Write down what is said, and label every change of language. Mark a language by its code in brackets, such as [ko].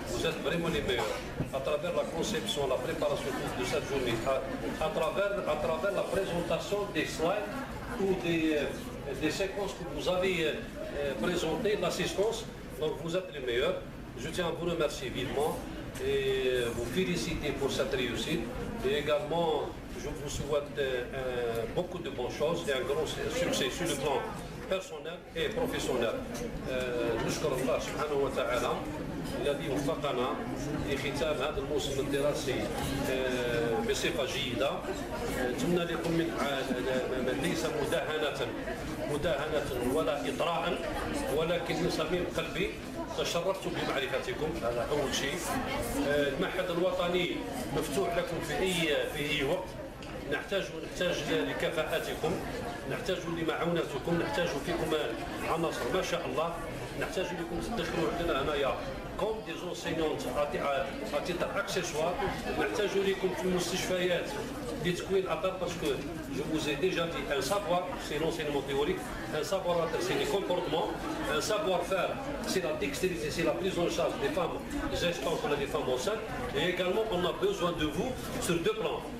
[fr] Vous êtes vraiment les meilleurs. À travers la conception, la préparation de cette journée, à travers la présentation des slides ou des séquences que vous avez présentées, l'assistance, donc vous êtes les meilleurs. Je tiens à vous remercier vivement et vous féliciter pour cette réussite. Et également, je vous souhaite beaucoup de bonnes choses et un grand succès sur le plan personnel et professionnel. [ar] نشكر الله سبحانه وتعالى الذي وفقنا لختام هذا الموسم الدراسي بصفة جيدة. أتمنى لكم ليس مداهنة ولا إطراء، ولكن من صميم قلبي تشرفت بمعرفتكم، هذا أول شيء. المعهد الوطني مفتوح لكم في أي وقت. نحتاج لكفاءاتكم، نحتاج لمعونتكم، نحتاج فيكم عناصر ما شاء الله. نحتاج لكم تدخلوا عندنا هنايا [fr] كوم دي زونسينيونت à titre accessoire. [ar] نحتاج لكم في المستشفيات لتكوين اثار باسكو [fr] je vous ai déjà dit un savoir c'est l'enseignement théorique, un savoir-être c'est les comportements, un savoir-faire c'est la dextérité, c'est la prise en charge des femmes gestantes ou des femmes enceintes, et également on a besoin de vous sur deux plans.